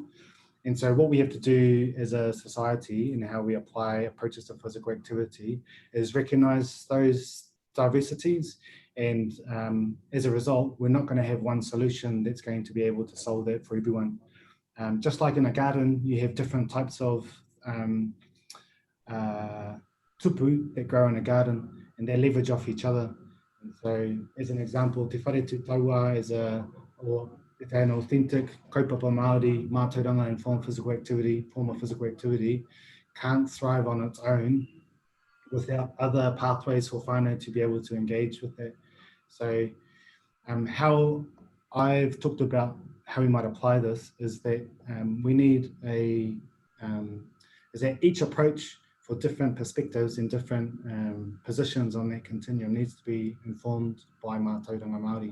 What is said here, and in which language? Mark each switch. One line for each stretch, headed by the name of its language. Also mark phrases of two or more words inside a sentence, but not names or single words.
English: And so what we have to do as a society and how we apply approaches to physical activity is recognise those diversities, and as a result, we're not going to have one solution that's going to be able to solve that for everyone. Just like in a garden, you have different types of tupu that grow in a garden, and they leverage off each other. And so, as an example, te whare tu taua is an authentic
Māori: kaupapa Māori mātauranga
English: and form of physical activity can't thrive on its own without other pathways for whānau to be able to engage with that. So how I've talked about how we might apply this is that we need is that each approach for different perspectives and different positions on that continuum needs to be informed by
Māori: mātauranga Māori.